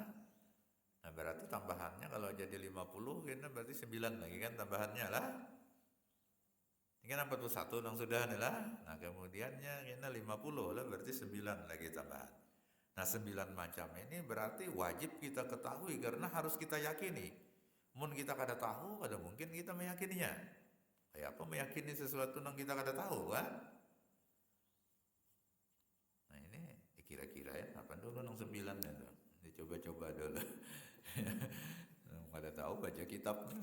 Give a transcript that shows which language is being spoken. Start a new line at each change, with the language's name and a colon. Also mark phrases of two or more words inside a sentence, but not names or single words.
Banjar: Nah berarti tambahannya kalau jadi 50 kita berarti 9 lagi kan tambahannya lah. Ini kan 41 dong sudah nih lah. Nah kemudiannya kita 50 lah berarti 9 lagi tambahan.
Indonesian: Nah 9 macam ini berarti wajib kita ketahui karena harus kita yakini.
Banjar: Mun kita kada tahu, kada mungkin kita meyakininya. Kayak apa meyakini sesuatu yang kita kada tahu kan? Nah ini kira-kira ya, apa dulu nang 9 itu? Dicoba-coba dulu. Kada tahu baca kitab.